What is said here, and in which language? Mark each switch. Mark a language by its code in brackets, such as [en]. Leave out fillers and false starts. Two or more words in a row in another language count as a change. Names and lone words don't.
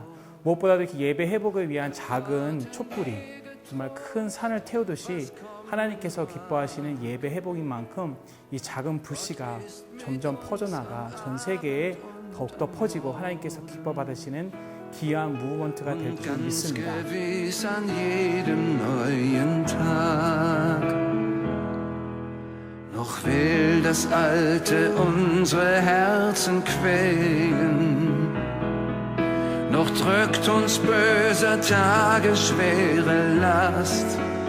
[ko] 무엇보다도 이렇게 예배 회복을 위한 작은 촛불이 정말 큰 산을 태우듯이 하나님께서 기뻐하시는 예배 회복인 만큼 이 작은 불씨가 점점 퍼져나가 전 세계에 더욱더 퍼지고 하나님께서 기뻐 받으시는 귀한 무브먼트가 될 줄 믿습니다. [de] Noch will das Alte unsere Herzen quälen, noch drückt uns böser Tage schwere Last.